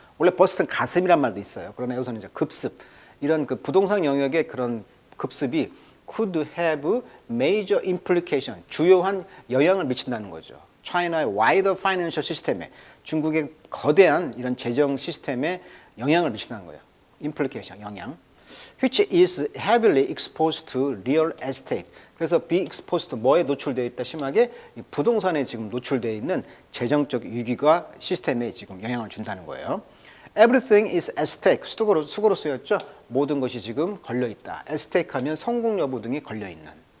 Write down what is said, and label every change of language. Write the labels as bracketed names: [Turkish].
[Korean] 원래 버스트는 가슴이란 말도 있어요. 그러나 여기서는 이제 급습. 이런 그 부동산 영역의 그런 급습이 [English] could have major implication, [Korean] 주요한 영향을 미친다는 거죠. China의 [English] wider financial system [Korean] 에, 중국의 거대한 이런 재정 시스템에 영향을 미친다는 거예요. implication, 영향. [English] which is heavily exposed to real estate. [Korean] 그래서 be exposed 뭐에 노출되어 있다, 심하게 부동산에 지금 노출되어 있는 재정적 위기가 시스템에 지금 영향을 준다는 거예요. [English] Everything is at stake. [Korean] 수고로 쓰였죠. 모든 것이 지금 걸려 있다. at stake 하면 성공 여부 등이 걸려 있는.